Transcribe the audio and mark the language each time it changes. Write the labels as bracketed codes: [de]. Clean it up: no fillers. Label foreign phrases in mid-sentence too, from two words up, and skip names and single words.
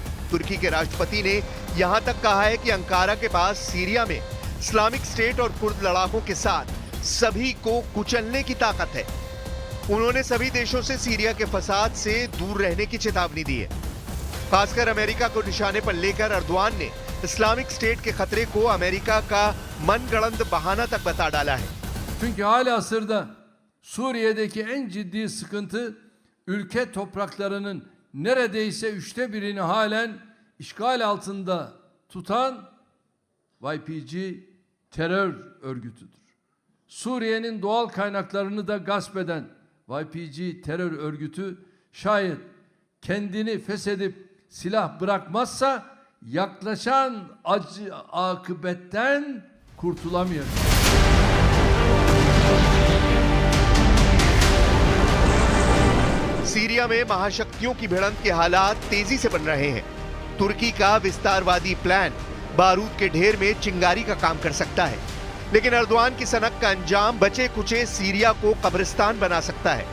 [hi] तुर्की के राष्ट्रपति ने यहां तक कहा है कि अंकारा के पास सीरिया में इस्लामिक स्टेट और कुर्द लड़ाकों के साथ सभी को कुचलने की ताकत है। उन्होंने सभी देशों से सीरिया के फसाद से दूर रहने की चेतावनी दी है। खासकर अमेरिका को निशाने पर लेकर अर्दोआन ने इस्लामिक स्टेट के खतरे को अमेरिका का मनगढ़ंत बहाना तक बता डाला है। [tr] Çünkü halihazırda Suriye'deki en ciddi sıkıntı ülke topraklarının neredeyse 1/3'ini halen işgal altında tutan YPG terör örgütüdür. Suriye'nin doğal kaynaklarını da gasp eden YPG terör örgütü şayet kendini feshedip silah bırakmazsa yaklaşan acı akıbetten kurtulamayacak. [hi] सीरिया में महाशक्तियों की भिड़ंत के हालात तेजी से बन रहे हैं। तुर्की का विस्तारवादी प्लान बारूद के ढेर में चिंगारी का काम कर सकता है, लेकिन अर्दोआन की सनक का अंजाम बचे कुचे सीरिया को कब्रिस्तान बना सकता है।